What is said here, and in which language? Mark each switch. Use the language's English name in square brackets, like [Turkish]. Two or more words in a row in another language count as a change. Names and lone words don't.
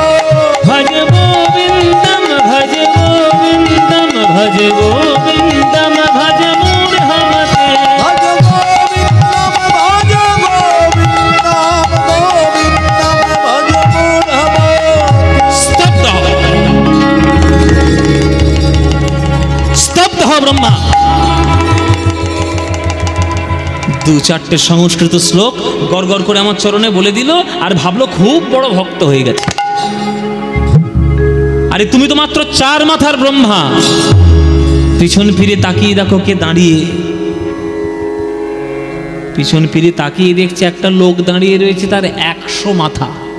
[Sanskrit] भज गोविंदम भज गोविंदम भज गोविंदम भज मूढ़मते, भज गोविंदम भज गोविंदम गोविंदम भज मूढ़मते। [Hindi] स्तब्ध हो, स्तब्ध हो ब्रह्मा। [Bangla] দু চারটে সংস্কৃত শ্লোক গড় গড় করে আমার চরণে বলে দিল, আর ভাবলো খুব বড় ভক্ত হয়ে গেছে। আরে তুমি তো মাত্র 4 মাথার ব্রহ্মা। পিছন ফিরে তাকিয়ে দেখো কে দাঁড়িয়ে, পিছন ফিরে তাকিয়ে দেখছে একটা লোক দাঁড়িয়ে রয়েছে, তার 100 মাথা।